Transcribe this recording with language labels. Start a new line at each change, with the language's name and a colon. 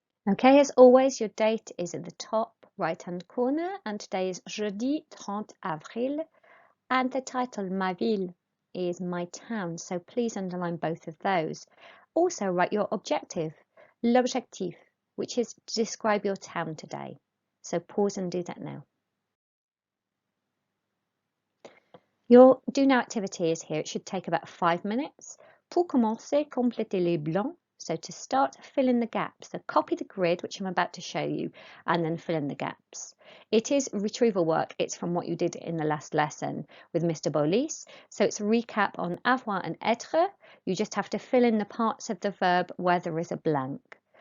English: Okay, as always, your date is at the top right-hand corner, and today is
French: jeudi 30 avril,
English: and the title
French: Ma ville
English: is my town, so please underline both of those. Also write your objective, l'objectif, which is to describe your town today. So pause and do that now. Your do now activity is here. It should take about 5 minutes.
French: Pour commencer, complétez les blancs.
English: So to start, fill in the gaps. So copy the grid, which I'm about to show you, and then fill in the gaps. It is retrieval work. It's from what you did in the last lesson with Mr Bolis. So it's a recap on avoir and être. You just have to fill in the parts of the verb where there is a blank.